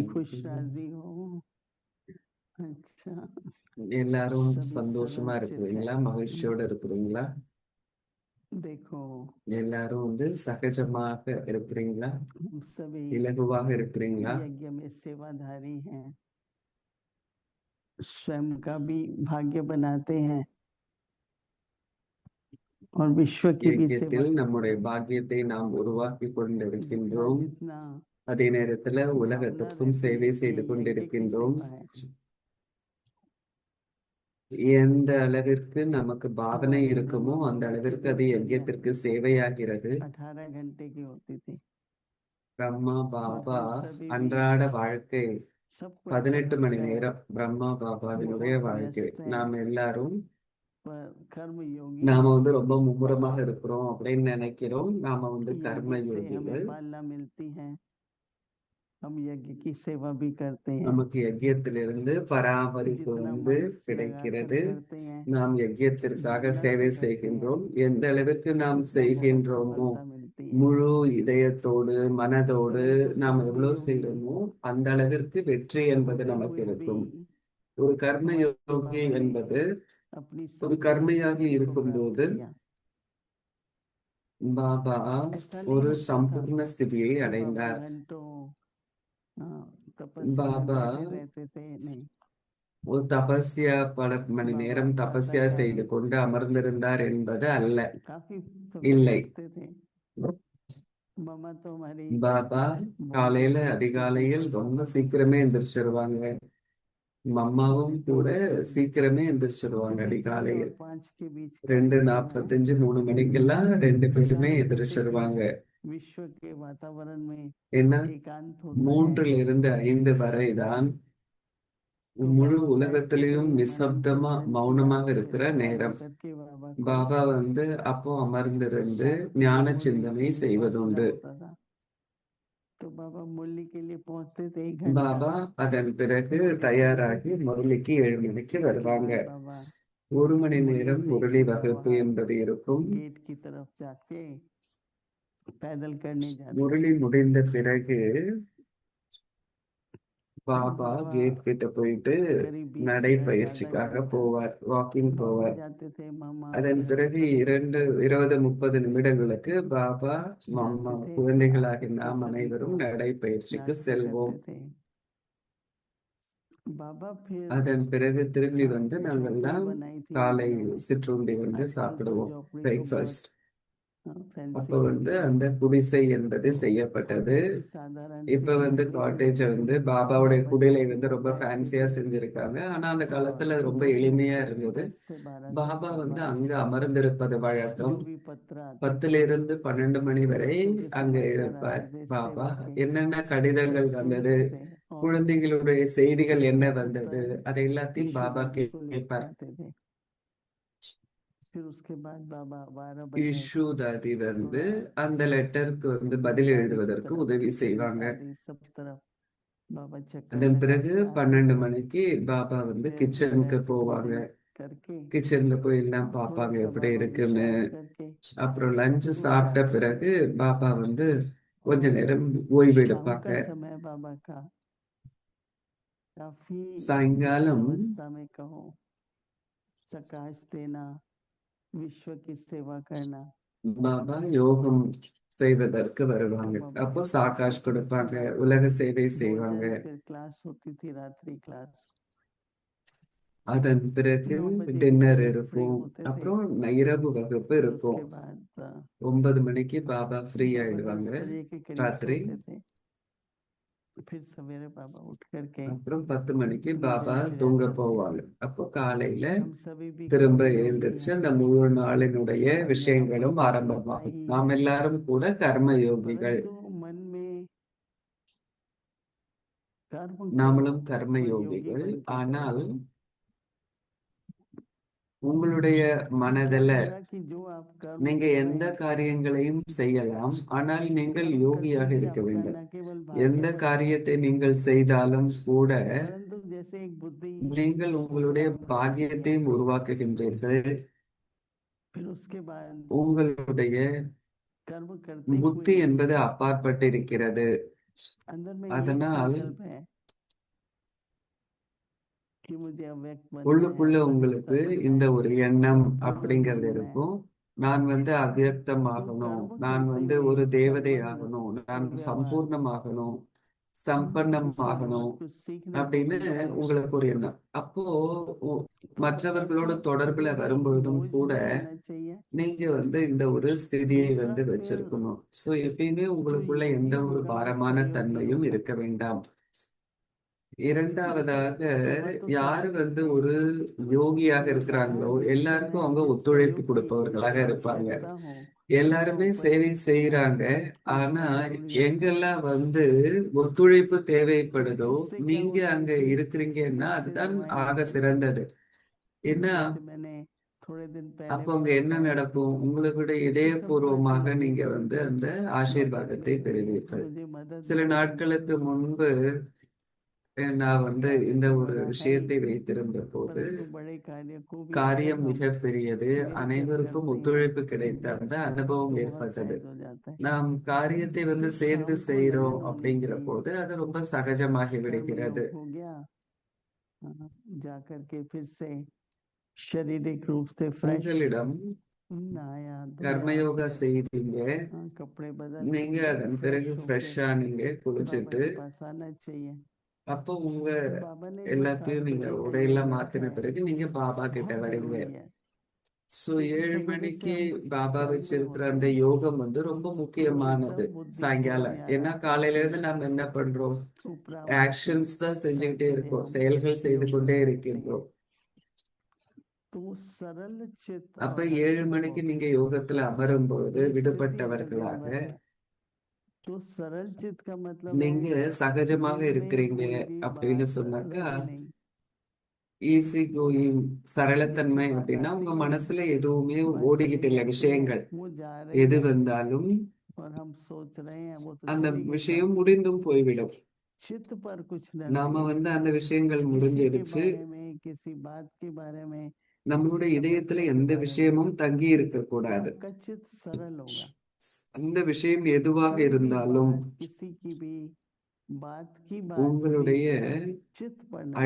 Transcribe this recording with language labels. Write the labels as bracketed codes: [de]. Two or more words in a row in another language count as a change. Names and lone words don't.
[hi] शांति। खुश राजी हो। अच्छा, [ta] எல்லாரும் [hi] सभी [ta] சந்தோஷமா [hi] सरल चित [ta] இருக்கிறீங்களா? [hi] है। [ta] மகிழ்ச்சியோட இருக்கிறீங்களா? [hi] देखो, [ta] எல்லாரும் சகஜமாக இருக்கிறீங்களா? [hi] हम सभी [ta] இலகுவாக இருக்கிறீங்களா? [hi] यज्ञ में सेवाधारी हैं, स्वयं का भी भाग्य बनाते हैं और विश्व की भी सेवा [ta] இயக்கத்தில் [hi] करते [ta] நம்முடைய [hi] हैं। [ta] பாக்கியத்தை நாம் உருவாக்கி [hi] जितना [ta] கொண்டிருக்கின்றோம். [hi] जितना [ta] அதே நேரத்துல [hi] भावना [ta] உலகத்துக்கும் [hi] रहती [ta] சேவை [hi] है कि [ta] செய்து [hi] ये यज्ञ की [ta] கொண்டிருக்கின்றோம். [hi] सेवा है, [ta] எந்த அளவிற்கு நமக்கு பாவனை [hi] हमारी [ta] இருக்குமோ [hi] ब्रह्मा [ta] அந்த [hi] बाबा की [ta] அளவிற்கு அது [hi] दिनचर्या [ta] யஜ்யத்திற்கு சேவையாகிறது. [hi] 18 घंटे की होती थी [ta] பிரம்மா [hi] और [ta] பாபா [hi] हम सभी भी [ta] அன்றாட வாழ்க்கை [hi] सबको ऐसा [ta] 18 மணி [hi] लगता है [ta] நேரம் பிரம்மா [hi] कि [ta] பாபாவினுடைய [hi] बहुत [ta] வாழ்க்கை. [hi] व्यस्त हैं, [ta] நாம் எல்லாரும் [hi] पर कर्म योगी [ta] நாம ரொம்ப மும்முரமாக இருக்கிறோம் அப்படின்னு நினைக்கிறோம். நாம [hi] यज्ञ [ta] கர்ம [hi] से हमें [ta] யோகிகள். [hi] पालना मिलती है, हम यज्ञ की सेवा भी करते हैं। [ta] நமக்கு யஜ்யத்திலிருந்து பராமரிப்பு [hi] जितना मन लगाकर [ta] கிடைக்கிறது. [hi] करते हैं, [ta] நாம் யஜ்யத்திற்காக [hi] जितना [ta] சேவை [hi] से करते हैं, [ta] செய்கின்றோம். எந்த அளவிற்கு நாம் [hi] उतना बहुत [ta] செய்கின்றோமோ [hi] सफलता मिलती है। [ta] முழு இதயத்தோடு மனதோடு [hi] परंतु [ta] நாம் [hi] कर्म [ta] எவ்வளவு [hi] योगी [ta] செய்கிறோமோ அந்த அளவிற்கு வெற்றி என்பது [hi] होते [ta] நமக்கு [hi] हुए भी [ta] இருக்கும். ஒரு கர்ம [hi] हमारे [ta] யோகி [hi] बाबा ने [ta] என்பது [hi] अपनी [ta] ஒரு [hi] संपूर्ण [ta] கர்மையாகி [hi] सिद्धि को [ta] இருக்கும்போது [hi] प्राप्त किया। [ta] பாபா [hi] ऐसा नहीं [ta] ஒரு [hi] होता था [ta] சம்பூர்ண ஸ்திதியை [hi] कि बाबा [ta] அடைந்தார். [hi] घंटों तपस्या में [ta] பாபா [hi] बैठे रहते थे, नहीं। [ta] ஒரு தபஸ்யா பல மணி [hi] बाबा [ta] நேரம் தபஸ்யா [hi] प्रातःकाल [ta] செய்து கொண்டு அமர்ந்திருந்தார் என்பது அல்ல. [hi] काफी समय [ta] இல்லை. [hi] बैठते थे। मम्मा तो हमारी [ta] பாபா [hi] बहुत [ta] காலையில [hi] जल्दी उठती थी, [ta] அதிகாலையில் [hi] पापा [ta] ரொம்ப [hi] को [ta] சீக்கிரமே எந்திரிச்சிருவாங்க. மம்மாவும் கூட [hi] तो [ta] சீக்கிரமே எந்திரிச்சிருவாங்க [hi] 3 और [ta] அதிகாலையில். [hi] 5 के बीच का जो समय [ta] 2:45 3 மணிக்கெல்லாம் ரெண்டு பேருமே [hi] शांति से भी [ta] எந்திரிச்சிருவாங்க. [hi] विश्व के वातावरण में [ta] ஏன்னா [hi] एकांत होता है। [ta] 3 to 5 வரைதான் [hi] तो [ta] முழு [hi] बाबा बैठ के [ta] உலகத்திலையும் [hi] कभी मनन [ta] நிசப்தமா [hi] चिंतन किया, [ta] மௌனமாக இருக்கிற [hi] ध्यान [ta] நேரம். [hi] करके बाबा को [ta] பாபா அப்போ அமர்ந்திருந்து [hi] शांति [ta] ஞான [hi] मुरली के [ta] சிந்தனை [hi] लिए पहुंचना [ta] செய்வதுண்டு. [hi] होता था। तो बाबा मुरली के लिए पहुंचते थे 1 घंटा, [ta] பாபா அதன் பிறகு [hi] मुरली सुनते [ta] தயாராகி [hi] थे। [ta] முரளிக்கு 7 மணிக்கு [hi] उसके [ta] வருவாங்க. [hi] बाद बाबा [ta] 1 மணி [hi] मुरली [ta] நேரம் [hi] से [ta] முரளி [hi] सीधा [ta] வகுப்பு [hi] वहां [ta] என்பது இருக்கும். [hi] गेट की तरफ जाके पैदल करने जाते [ta] முரளி [hi] थे। [ta] முடிந்த பிறகு [hi] तो [ta] பாபா [hi] बाबा [ta] கேட் கிட்ட போயிட்டு [hi] करीब 20 मिनट आधा [ta] நடைப்பயிற்சிக்காக [hi] घंटा [ta] போவார், வாக்கிங் [hi] बाबा [ta] போவார். [hi] जाते थे, मामा [ta] அதன் [hi] वगैरह [ta] பிறகு [hi] सभी [ta] 20-30 நிமிடங்களுக்கு பாபா மம்மா [hi] जाते थे। [ta] குழந்தைகளாகி [hi] आकर के [ta] நாம் [hi] सभी को [ta] அனைவரும் நடைப்பயிற்சிக்கு [hi] नाश्ता [ta] செல்வோம். [hi] करते थे। बाबा फिर [ta] அதன் பிறகு திரும்பி வந்து [hi] झोपड़ी [ta] நாங்கெல்லாம் [hi] बनाई थी [ta] காலை [hi] उन्होंने। [ta] சிற்றுண்டி வந்து [hi] आजकल तो [ta] சாப்பிடுவோம், [hi] झोपड़ी तो बहुत [ta] பிரேக்ஃபாஸ்ட். [hi] फैंसी [ta] அப்ப [hi] हो [ta] வந்து [hi] गई है। [ta] அந்த குடிசை என்பது [hi] तो [ta] செய்யப்பட்டது. [hi] कॉटेज साधारण सी [ta] இப்ப வந்து [hi] झोपड़ी [ta] காட்டேஜ் [hi] थी, [ta] வந்து பாபாவுடைய [hi] बाबा [ta] குடிலை [hi] जब भी [ta] வந்து ரொம்ப [hi] बैठते [ta] ஃபேன்சியா [hi] थे [ta] செஞ்சிருக்காங்க. ஆனா அந்த [hi] और [ta] காலத்துல அது ரொம்ப [hi] जो भी [ta] எளிமையா இருந்தது. [hi] 10 से 12 तक [ta] பாபா வந்து [hi] बाबा [ta] அங்க அமர்ந்திருப்பது வழக்கம். [hi] जो भी पत्र आते [ta] 10 to 12 மணி வரை [hi] बच्चों के [ta] அங்க [hi] समाचार [ta] இருப்பார் [hi] आते थे, [ta] பாபா. [hi] सेवा के [ta] என்னென்ன [hi] सब [ta] கடிதங்கள் வந்தது, [hi] सुनते थे और [ta] குழந்தைகளுடைய செய்திகள் என்ன வந்தது, [hi] उत्तर [ta] அதை எல்லாத்தையும் பாபா [hi] ईशुदादी को लिखते [ta] கேட்பார். [hi] आते थे। फिर उसके बाद बाबा 12 बजे [ta] இஷு தாதி வந்து [hi] थोड़ा [ta] அந்த லெட்டருக்கு வந்து பதில் [hi] बाड़ी की [ta] எழுதுவதற்கு [hi] तरफ [ta] உதவி [hi] खेत [ta] செய்வாங்க. [hi] आदि सब तरफ बाबा चक्कर [ta] அதன் [hi] लगा [ta] பிறகு [hi] के आते 12 थे। [ta] மணிக்கு பாபா வந்து [hi] फिर [ta] கிச்சனுக்கு [hi] दोपहर की [ta] போவாங்க. [hi] भोजन करके [ta] கிச்சன்ல போய் எல்லாம் [hi] थोड़ा [ta] பார்ப்பாங்க [hi] सा [ta] எப்படி [hi] बाबा [ta] இருக்குன்னு. [hi] विश्राम करके [ta] அப்புறம் லஞ்ச் [hi] उठ [ta] சாப்பிட்ட [hi] जाते थे। [ta] பிறகு பாபா வந்து கொஞ்ச [hi] और [ta] நேரம் ஓய்வு [hi] शाम [ta] எடுப்பாங்க. [hi] का समय बाबा का काफी [ta] சாயங்காலம் [hi] अवस्था में कहो प्रकाश देना, विश्व की सेवा करना। [ta] பாபா யோகம் செய்வதற்கு [hi] तो [ta] வருவாங்க. [hi] बाबा [ta] அப்போ [hi] फिर [ta] சாகாஷ் [hi] उसके [ta] கொடுப்பாங்க, [hi] बाद [ta] உலக சேவை செய்வாங்க. [hi] भोजन, फिर क्लास होती थी रात्रि क्लास। [ta] அதன் பிறகு [hi] 9 बजे के [ta] டின்னர் [hi] करीब फ्री [ta] இருக்கும். [hi] होते थे। [ta] அப்புறம் இரவு வகுப்பு [hi] फिर [ta] இருக்கும். [hi] उसके बाद [ta] 9 மணிக்கு பாபா ஃப்ரீ [hi] बाबा 10 [ta] ஆயிடுவாங்க [hi] बजे के करीब [ta] ராத்திரி. [hi] सोते थे। फिर सवेरे बाबा उठ करके [ta] அப்புறம் 10 மணிக்கு பாபா [hi] दिनचर्या [ta] தூங்க [hi] चलती [ta] போவாங்க. [hi] थी। [ta] அப்போ காலையில [hi] हम सभी भी [ta] திரும்ப [hi] कर्मयोगी [ta] எழுந்திருச்சு [hi] हैं [ta] அந்த முழு நாளினுடைய [hi] और यहाँ पर [ta] விஷயங்களும் [hi] तो होता [ta] ஆரம்பமாகும். [hi] ही [ta] நாம் [hi] है, [ta] எல்லாரும் கூட கர்ம யோகிகள். [hi] परंतु मन में कर्म को [ta] நாமளும் கர்ம [hi] और योगी [ta] யோகிகள். [hi] बन के [ta] ஆனால் [hi] करो। [ta] உங்களுடைய [hi] क्या [ta] மனதில [hi] होगा कि जो आप कर्म [ta] நீங்க [hi] कर [ta] எந்த [hi] रहे हैं [ta] காரியங்களையும் செய்யலாம், ஆனால் நீங்கள் [hi] कर्म [ta] யோகியாக [hi] करते ही [ta] இருக்க [hi] आपका [ta] வேண்டும். [hi] न केवल [ta] எந்த [hi] भाग्य बढ़ता है, [ta] காரியத்தை நீங்கள் செய்தாலும் கூட [hi] परंतु जैसे एक बुद्धि [ta] நீங்கள் உங்களுடைய [hi] काम करती है। [ta] பாக்கியத்தையும் உருவாக்குகின்றீர்கள். [hi] फिर उसके बाद [ta] உங்களுடைய [hi] कर्म करते [ta] புத்தி [hi] हुए [ta] என்பது அப்பாற்பட்டிருக்கிறது. [hi] अंदर में ये एक [ta] அதனால் [hi] संकल्प है कि मुझे अव्यक्त बनना है, [ta] உள்ளுக்குள்ள [hi] फरिश्ता [ta] உங்களுக்கு [hi] बनना [ta] இந்த [hi] है, [ta] ஒரு எண்ணம் [hi] प्रभु [ta] அப்படிங்கிறது [hi] बनना है। [ta] இருக்கும். நான் வந்து [hi] तो [ta] அவ்யக்தமாகணும், [hi] कर्म [ta] நான் [hi] करते [ta] வந்து [hi] हुए [ta] ஒரு தேவதை [hi] संबंध [ta] ஆகணும், [hi] और [ta] நான் [hi] व्यवहार [ta] சம்பூர்ணமாகணும், [hi] उससे [ta] சம்பன்னமாகணும் [hi] बहुत कुछ सीखने को [ta] அப்படின்னு [hi] मिलता है। [ta] உங்களுக்கு ஒரு எண்ணம். அப்போ உ- [hi] तो [ta] மற்றவர்களோட [hi] ऐसा [ta] தொடர்புல [hi] कभी भी [ta] வரும்பொழுதும் [hi] बोझ [ta] கூட [hi] नहीं लेना चाहिए। [ta] நீங்க வந்து இந்த ஒரு ஸ்திதியை [hi] दूसरा [ta] வந்து [hi] फिर [ta] வச்சிருக்கணும். சோ எப்பயுமே [hi] जो [ta] உங்களுக்குள்ள எந்த [hi] योगी [ta] ஒரு [hi] होगा वो [ta] பாரமான [hi] सहयोगी [ta] தன்மையும் [hi] होगा। [ta] இருக்க வேண்டாம். [hi] जैसे [ta] இரண்டாவதாக [hi] सेवा तो [ta] யாரு [hi] सभी [ta] வந்து [hi] करते हैं, [ta] ஒரு யோகியாக [hi] परंतु [ta] இருக்கிறாங்களோ [hi] बाबा जिस [ta] எல்லாருக்கும் [hi] समय [ta] அவங்க [hi] जिस [ta] ஒத்துழைப்பு [hi] सहयोग की [ta] கொடுப்பவர்களாக இருப்பாங்க. [hi] आवश्यकता हो [ta] எல்லாருமே [hi] वहाँ [ta] சேவை [hi] उपस्थित [ta] செய்யறாங்க. [hi] होना [ta] ஆனா [hi] बहुत जरूरी होता है। [ta] எங்கெல்லாம் வந்து ஒத்துழைப்பு தேவைப்படுதோ [hi] क्योंकि उससे क्या [ta] நீங்க [hi] होता है [ta] अங்க [hi] कि [ta] இருக்கிறீங்கன்னா [hi] इससे [ta] அதுதான் [hi] दवाएं [ta] ஆக [hi] मिलती हैं। [ta] சிறந்தது. ஏன்னா [hi] जैसे मैंने थोड़े दिन पहले [ta] அப்போ அங்க [hi] पढ़ा [ta] என்ன [hi] था [ta] நடக்கும், உங்களுடைய [hi] कि सब [ta] இதயபூர்வமாக [hi] प्रश्न [ta] நீங்க வந்து அந்த ஆசீர்வாதத்தை [hi] मदद [ta] பெறுவீர்கள். [hi] मुझे मदद [ta] சில [hi] मांगे। [ta] நாட்களுக்கு முன்பு நான் வந்து [hi] कार्य [ta] இந்த [hi] तो [ta] ஒரு [hi] बड़ा है [ta] விஷயத்தை [hi] ही, [ta] வைத்திருந்த போது [hi] परंतु बड़े कार्य को भी अगर [ta] காரியம் [hi] हम [ta] மிக பெரியது, [hi] मिलकर [ta] அனைவருக்கும் [hi] करते हैं [ta] ஒத்துழைப்பு கிடைத்த அந்த அனுபவம் [hi] तो बहुत [ta] ஏற்பட்டது. [hi] सहज हो जाता है। [ta] நாம் காரியத்தை வந்து [hi] फिर [ta] சேர்ந்து [hi] शाम को [ta] செய்யறோம் [hi] लगन होनी [ta] அப்படிங்கிற [hi] चाहिए। [ta] போது அது ரொம்ப சகஜமாகி [hi] कर्म [ta] விடுகிறது. [hi] योग हो गया, जा करके फिर से शारीरिक रूप से फ्रेश [ta] உங்களிடம் [hi] नहाया धोया, [ta] கர்மயோகா செய்தீங்க, [hi] कपड़े बदल [ta] நீங்க [hi] के [ta] அதன் [hi] फ्रेश [ta] பிறகு [hi] होके [ta] ஃப்ரெஷ்ஷா நீங்க [hi] बाबा [ta] குளிச்சுட்டு [hi] के पास आना चाहिए। [ta] அப்போ உங்க [hi] तो बाबा ने जो 7 [ta] எல்லாத்தையும் நீங்க [hi] बजे का [ta] உடையெல்லாம் [hi] नियम रखा [ta] மாத்தின [hi] है [ta] பிறகு நீங்க பாபா கிட்ட [hi] बहुत [ta] வரீங்க. [hi] जरूरी है। [ta] சோ [hi] क्योंकि [ta] 7 மணிக்கு [hi] हम [ta] பாபா [hi] कर्म में [ta] வச்சிருக்கிற [hi] होते [ta] அந்த [hi] हैं [ta] யோகம் வந்து ரொம்ப [hi] और [ta] முக்கியமானது [hi] एकदम बुद्धि खोल [ta] சாயங்காலம். [hi] में आ [ta] ஏன்னா [hi] जाते हैं [ta] காலையில [hi] कि [ta] இருந்து நம்ம என்ன பண்றோம்? [hi] उपरा उपरी [ta] ஆக்ஷன்ஸ் தான் செஞ்சுக்கிட்டே [hi] सकते हैं [ta] இருக்கோம், [hi] हम [ta] செயல்கள் செய்து [hi] योग [ta] கொண்டே [hi] कर सकते हैं। [ta] இருக்கின்றோம். [hi] तो वो सरल चित्त [ta] அப்ப [hi] और [ta] 7 மணிக்கு [hi] हर्षित [ta] நீங்க யோகத்துல அமரும் பொழுது [hi] ये स्थिति अगर दिन [ta] விடுபட்டவர்களாக [hi] भर है तो सरल चित्त का मतलब है [ta] நீங்க சகஜமாக [hi] दिन में [ta] இருக்கிறீங்க [hi] कोई भी [ta] அப்படின்னு [hi] बात [ta] சொன்னாக்கா, [hi] रहे नहीं, [en] easy going [hi] जैसी [ta] சரளத்தன்மை [hi] बात [ta] அப்படின்னா [hi] आती [ta] உங்க [hi] है [ta] மனசுல எதுவுமே [hi] वह चली [ta] ஓடிக்கிட்டு இல்ல [hi] जाती है, [ta] விஷயங்கள். [hi] वो जा रही [ta] எது [hi] है [ta] வந்தாலும் [hi] और हम सोच रहे हैं वो तो [ta] அந்த [hi] चली गई। [ta] விஷயம் [hi] कब [ta] முடிந்தும் போய்விடும். [hi] चित्त पर कुछ न [ta] நாம [hi] लगे, [ta] வந்து அந்த விஷயங்கள் [hi] किसी के [ta] முடிஞ்சிடுச்சு, [hi] बारे में, किसी बात के बारे में, किसी [ta] நம்மளுடைய இதயத்துல [hi] समस्या के [ta] எந்த [hi] बारे में [ta] விஷயமும் தங்கி இருக்க [hi] तो [ta] கூடாது. [hi] आपका चित्त सरल होगा। [ta] அந்த விஷயம் எதுவாக [hi] कोई भी [ta] இருந்தாலும் [hi] बात, किसी की भी बात की बात भी [ta] உங்களுடைய [hi] चित्त पर न लगे